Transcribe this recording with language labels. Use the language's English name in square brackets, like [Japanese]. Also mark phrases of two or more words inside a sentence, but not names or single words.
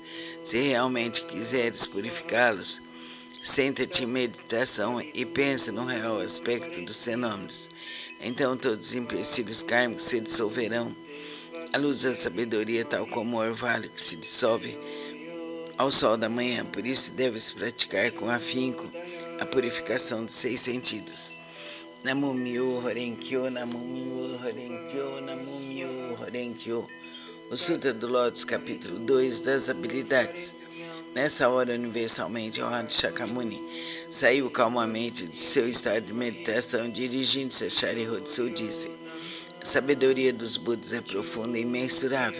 [Portuguese] Se realmente quiseres purificá-los, senta-te em meditação e pensa no real aspecto dos fenômenos. Então todos os empecilhos kármicos se dissolverão A luz da sabedoria, tal como o orvalho que se dissolve ao sol da manhã, por isso deve-se praticar com afinco a purificação dos 6 sentidos. [Japanese] 南無妙法蓮華経、南無妙法蓮華経、南無妙法蓮華経. [Portuguese] O Sutra do Lótus, capítulo 2, das habilidades. Nessa hora, universalmente honrado Shakyamuni saiu calmamente de seu estado de meditação, dirigindo-se a Sharihatsu, disse: a sabedoria dos Budas é profunda e imensurável.